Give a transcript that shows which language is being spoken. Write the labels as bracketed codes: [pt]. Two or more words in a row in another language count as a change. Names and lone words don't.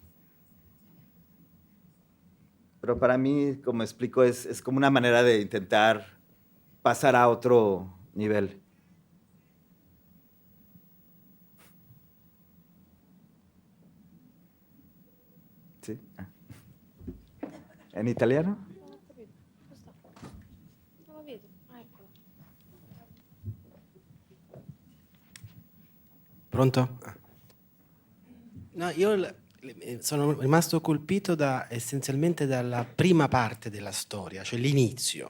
[es] Pero para mí, como explico, es como una manera de intentar pasar a otro nivel. ¿Sí? ¿En italiano? [it] Pronto? No, io sono rimasto colpito essenzialmente dalla prima parte della storia, cioè l'inizio.